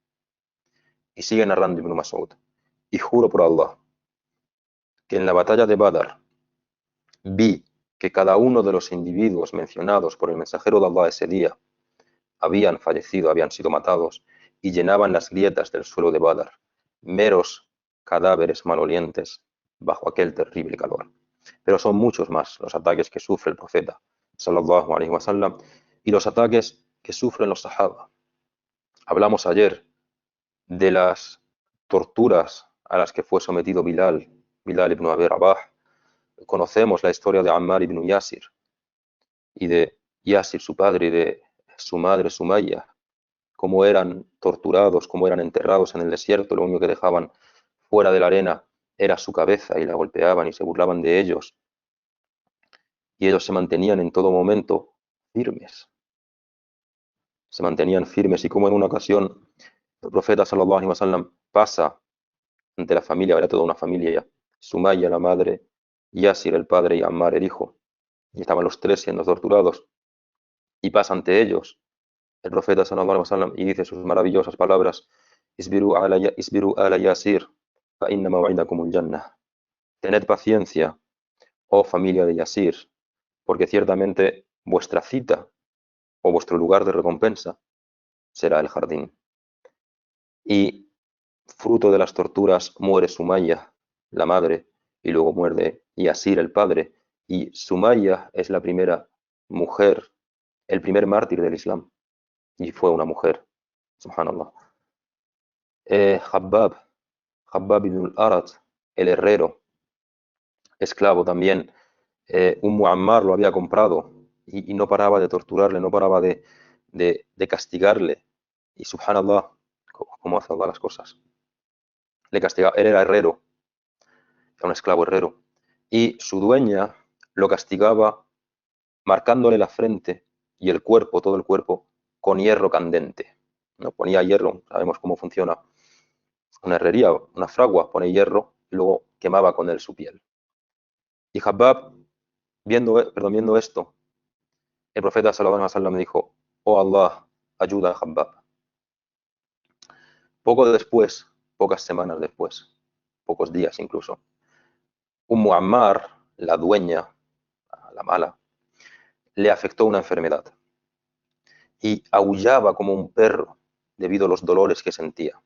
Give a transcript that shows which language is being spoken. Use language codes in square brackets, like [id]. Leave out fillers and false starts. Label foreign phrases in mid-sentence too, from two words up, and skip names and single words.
[es] Y sigue narrando Ibn Mas'ud: y juro por Allah, que en la batalla de Badr vi que cada uno de los individuos mencionados por el mensajero de Allah ese día habían fallecido, habían sido matados y llenaban las grietas del suelo de Badr, meros cadáveres malolientes bajo aquel terrible calor. Pero son muchos más los ataques que sufre el profeta [ar] صلى الله عليه وسلم [es] y los ataques que sufren los sahaba. Hablamos ayer de las torturas a las que fue sometido Bilal ibn Abi Rabah. Conocemos la historia de Ammar ibn Yasir y de Yasir, su padre, y de su madre Sumayya, cómo eran torturados, cómo eran enterrados en el desierto. Lo único que dejaban fuera de la arena era su cabeza y la golpeaban y se burlaban de ellos. Y ellos se mantenían en todo momento firmes. Se mantenían firmes y como en una ocasión el profeta [ar] صلى الله عليه وسلم [es] pasa ante la familia, era toda una familia, Sumayya la madre, Yasir el padre y Ammar el hijo, y estaban los tres siendo torturados, y pasa ante ellos el profeta [ar] صلى الله عليه وسلم [es] y dice sus maravillosas palabras: [ar] اصبروا آل ياسر، فإن موعدكم الجنة. [es] Tened paciencia, oh familia de Yasir, porque ciertamente vuestra cita o vuestro lugar de recompensa será el jardín. Y fruto de las torturas muere Sumayya, la madre, y luego muere Yasir, el padre, y Sumayya es la primera mujer, el primer mártir del Islam, y fue una mujer, subhanallah. Habbab ibn al-Arat, el herrero, esclavo también, Ammar lo había comprado y no paraba de torturarle, no paraba de castigarle, y subhanallah, cómo hace Allah las cosas. Le castigaba, él era herrero, era un esclavo herrero, y su dueña lo castigaba marcándole la frente y el cuerpo, todo el cuerpo, con hierro candente. ¿No? Ponía hierro, sabemos cómo funciona una herrería, una fragua, pone hierro y luego quemaba con él su piel. Y Habbab, viendo esto, el profeta [ar] صلى الله عليه وسلم [es] dijo: oh Allah, ayuda a Habbab. Poco después, pocas semanas después, pocos días incluso, Ammar, la dueña, la mala, le afectó una enfermedad y aullaba como un perro debido a los dolores que sentía.